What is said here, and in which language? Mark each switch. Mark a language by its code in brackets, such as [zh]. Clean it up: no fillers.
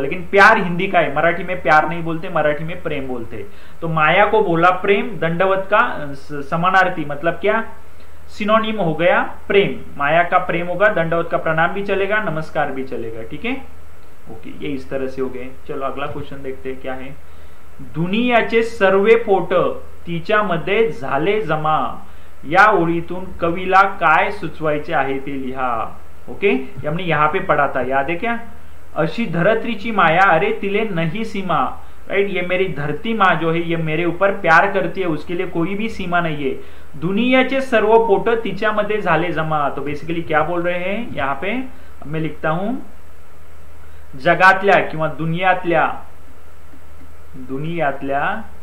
[hi] लेकिन प्यार हिंदी का है, मराठी में प्यार नहीं बोलते, मराठी में प्रेम बोलते। तो माया को बोला प्रेम, दंडवत का समानार्थी मतलब क्या, सिनोनिम हो गया प्रेम। माया का प्रेम होगा, दंडवत का प्रणाम भी चलेगा, नमस्कार भी चलेगा, ठीक है। ओके, ये इस तरह से हो गए। चलो अगला क्वेश्चन देखते हैं क्या है। [mr] दुनियाचे सर्व पोट तिच्यामध्ये झाले जमा, या ओळीतून कवीला काय सुचवायचे आहे ते लिहा। [hi] ओके, हमने यहाँ पे पढ़ा था, याद है क्या, [mr] अशी धरत्रीची माया, अरे तिले नहीं सीमा, [hi] राइट, ये मेरी धरती माँ जो है ये मेरे ऊपर प्यार करती है, उसके लिए कोई भी सीमा नहीं है। [mr] दुनियाचे सर्व पोट तिच्यामध्ये झाले जमा, [hi] तो बेसिकली क्या बोल रहे हैं यहाँ पे, मैं लिखता हूं [mr] जगातल्या किंवा दुनियातल्या